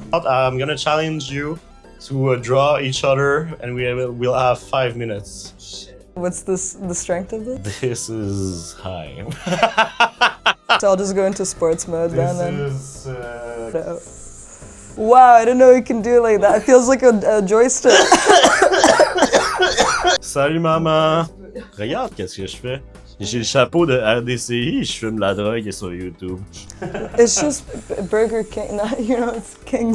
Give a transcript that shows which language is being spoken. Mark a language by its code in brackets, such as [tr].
[en] I'm gonna challenge you to draw each other, and we'll have 5 minutes. Shit. What's the strength of this? This is high. So I'll just go into sports mode then. This is... Wow, I didn't know you can do it like that. It feels like a joystick. [fr] Salut maman! Regarde qu'est-ce que je fais. J'ai le chapeau de RDCI, je fume la drogue sur YouTube. [en] It's just Burger King, not, you know, it's King's.